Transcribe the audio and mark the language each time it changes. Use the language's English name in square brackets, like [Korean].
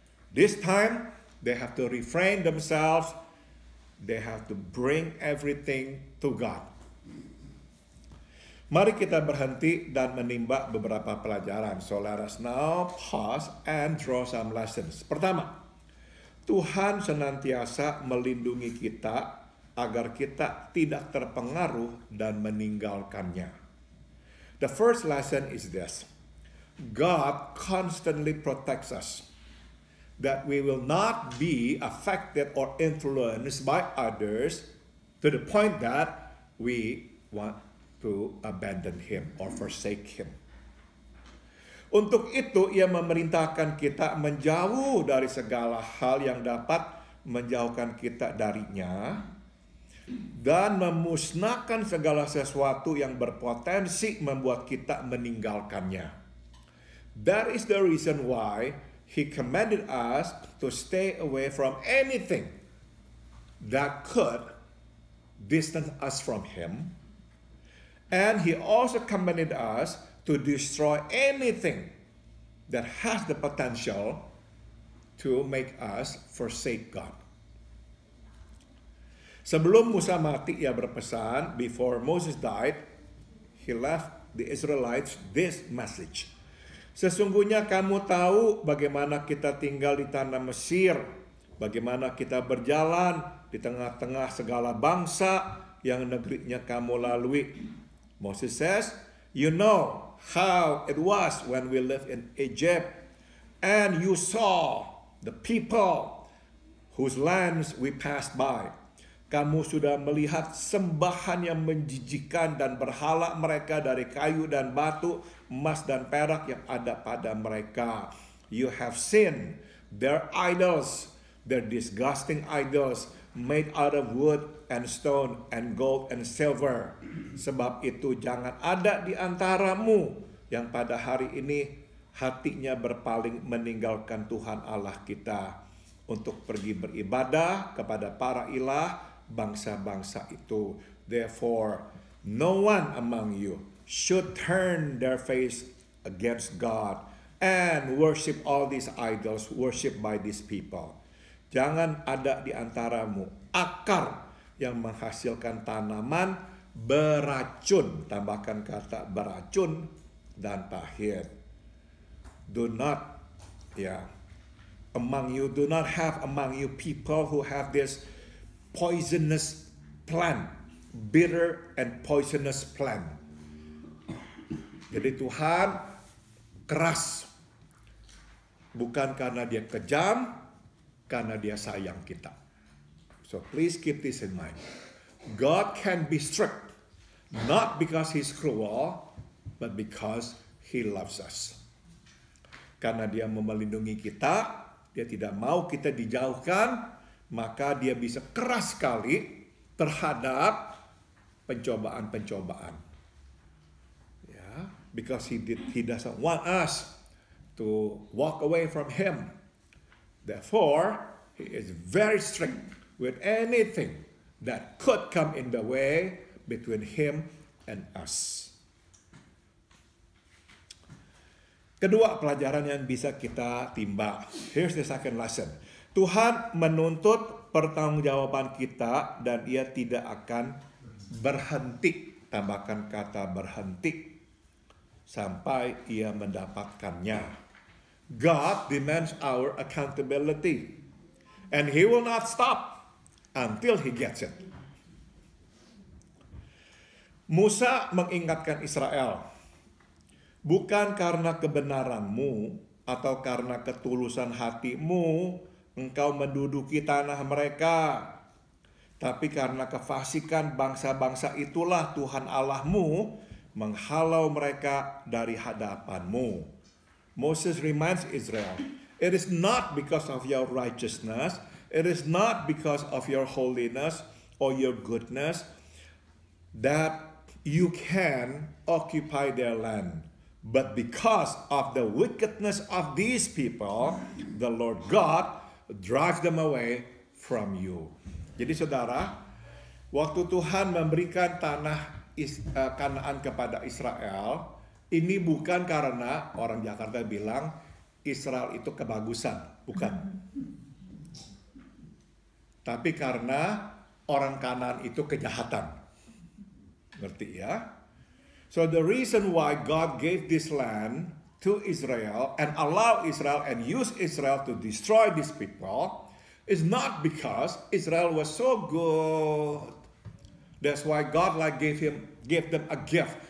[English] This time, they have to refrain themselves. They have to bring everything to God. [Indonesian] Mari kita berhenti dan menimba beberapa pelajaran. [English] So let us now pause and draw some lessons. [Indonesian] Pertama, Tuhan senantiasa melindungi kita agar kita tidak terpengaruh dan meninggalkannya. [English] The first lesson is this. God constantly protects us, that we will not be affected or influenced by others to the point that we want to abandon him or forsake him. [Indonesian] Untuk itu ia memerintahkan kita menjauh dari segala hal yang dapat menjauhkan kita darinya dan memusnahkan segala sesuatu yang berpotensi membuat kita meninggalkannya. [English] That is the reason why he commanded us to stay away from anything that could distance us from him. And he also commanded us to destroy anything that has the potential to make us forsake God. [Indonesian] Sebelum Musa mati, ia berpesan, [English] before Moses died, he left the Israelites this message. [Indonesian] Sesungguhnya kamu tahu bagaimana kita tinggal di tanah Mesir, bagaimana kita berjalan di tengah-tengah segala bangsa yang negerinya kamu lalui. [English] Moses says, you know how it was when we lived in Egypt, and you saw the people whose lands we passed by. [Indonesian] Kamu sudah melihat sembahan yang menjijikkan dan berhala mereka dari kayu dan batu, emas dan perak yang ada pada mereka. [English] You have seen their idols, their disgusting idols, made out of wood and stone and gold and silver. [Indonesian] Sebab itu jangan ada di antaramu yang pada hari ini hatinya berpaling meninggalkan Tuhan Allah kita untuk pergi beribadah kepada para ilah bangsa-bangsa itu. [English] Therefore, no one among you should turn their face against God and worship all these idols worshipped by these people. [Indonesian] Jangan ada di antaramu akar yang menghasilkan tanaman beracun, tambahkan kata beracun dan pahit. [English] Do not, do not have among you people who have this poisonous plant, bitter and poisonous plant. [Indonesian] Jadi Tuhan keras, bukan karena dia kejam, karena dia sayang kita. [English] So please keep this in mind. God can be strict, not because he's cruel, but because he loves us. [Indonesian] Karena dia melindungi kita, dia tidak mau kita dijauhkan, maka dia bisa keras sekali terhadap pencobaan-pencobaan. [English] Because he doesn't want us to walk away from him. Therefore, he is very strict with anything that could come in the way between him and us. [Indonesian] Kedua pelajaran yang bisa kita timba. [English] Here's the second lesson. [Indonesian] Tuhan menuntut pertanggungjawaban kita dan ia tidak akan berhenti. Tambahkan kata berhenti sampai ia mendapatkannya. [English] God demands our accountability, and he will not stop until he gets it. [Indonesian] Musa mengingatkan Israel, bukan karena kebenaranmu atau karena ketulusan hatimu engkau menduduki tanah mereka, tapi karena kefasikan bangsa-bangsa itulah Tuhan Allahmu menghalau mereka dari hadapanmu. [English] Moses reminds Israel, it is not because of your righteousness, it is not because of your holiness or your goodness that you can occupy their land, but because of the wickedness of these people, the Lord God drives them away from you. [Indonesian] Jadi saudara, waktu Tuhan memberikan tanah Kanaan kepada Israel, ini bukan karena orang Jakarta bilang Israel itu kebagusan, bukan. Tapi karena orang Kanaan itu kejahatan. Ngerti ya? [English] So the reason why God gave this land to Israel and allow Israel and use Israel to destroy these people is not because Israel was so good. That's why God gave them a gift.